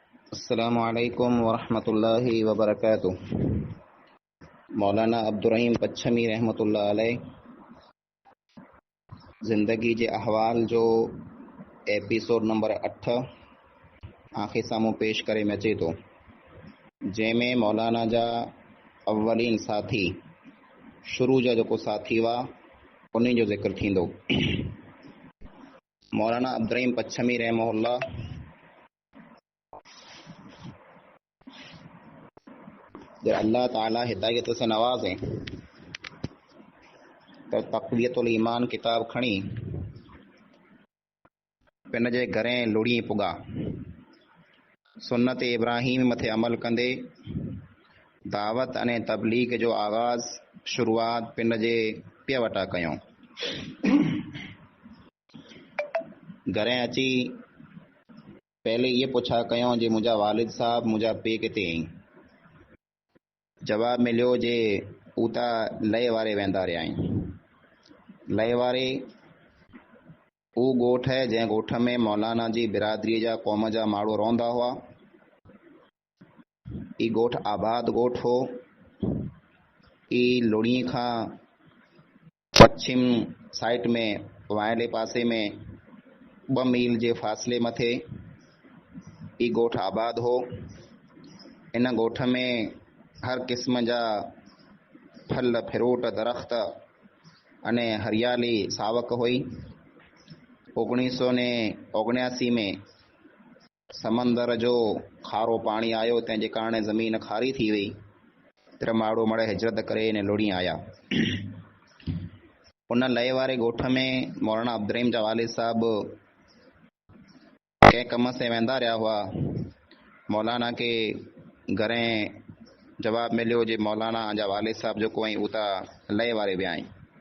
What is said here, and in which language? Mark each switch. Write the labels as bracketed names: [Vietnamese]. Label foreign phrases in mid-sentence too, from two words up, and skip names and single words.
[Arabic] السلام عليكم ورحمة الله وبركاته. [Sindhi] मौलाना अब्दुर्रहीम पच्छमी रहमतुल्लाह अलैह ज़िंदगी जे अहवाल जो एपिसोड नंबर 8 आख़िर साम्हूं पेश करे में अचे थो, जंहिंमें मौलाना जा अव्वलीन साथी शुरू जा जेको साथी हुआ उन्हनि जो ज़िक्र थींदो। मौलाना अब्दुर्रहीम पच्छमी रहमहुल्लाह [Urdu] جب اللہ تعالیٰ ہدایت سے نوازے [Sindhi] तो तक़वियतुल ईमान किताब खणी पिन जे घरें लुड़ी पुगा सुन्नत इब्राहिम मथे अमल कंदे दावत अने तबलीग जो आगाज़ शुरुआत पिन जे पिया वटा कयूं। घरें अची पहले ये पुछा कयूं जे मुंहिंजा वालिद साहब मुंहिंजा पे किथे आहिनि। जवाब मिलियो जे उता लय वारे वेंदा रहिया आहिनि। लय वारे उ ॻोठ है जंहिं ॻोठ में मौलाना जी बिरादरी जा क़ौम जा माण्हू रहंदा हुआ। ई ॻोठ आबाद ॻोठ हो। ई लुड़ी खां पश्चिम साइड में वाइले पासे में 2 मील जे फ़ासिले मथे ई ॻोठ आबाद हो। इन ॻोठ में हर क़िस्म जा फल फ्रूट दरख्त अने हरियाली सावक हुई। 1979 में समंदर जो खारो पानी आयो, तंहिंजे कारण ज़मीन खारी थी वई। तिर माण्हू मड़े हिजरत करे इन लुड़ी आया। उन लय वारे ॻोठ में मौलाना अब्दुर्रहीम जा वालिद साहब कंहिं कम से वेंदा रहिया हुआ। मौलाना के घरें जवाब मिलियो जे मौलाना जा वालिद साहब जेको आहिनि उता लय वारे विया आहिनि।